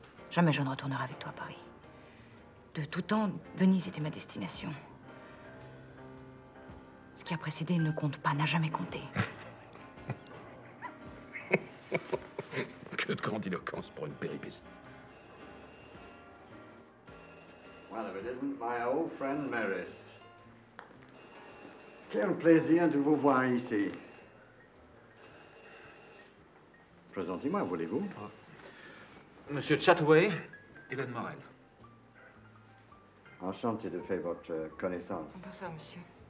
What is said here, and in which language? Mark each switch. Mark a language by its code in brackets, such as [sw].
[fr] Jamais je ne retournerai avec toi à Paris. De tout temps, Venise était ma destination. Ce qui a précédé ne compte pas, n'a jamais compté. Que de grandiloquence pour une péripétie. [en] Well, if it isn't my old friend Marist. [fr] Quel plaisir de vous voir ici. Présentez-moi, voulez-vous? Monsieur Chataway, Hélène Morel. Enchanté de faire votre connaissance. Bonsoir, monsieur.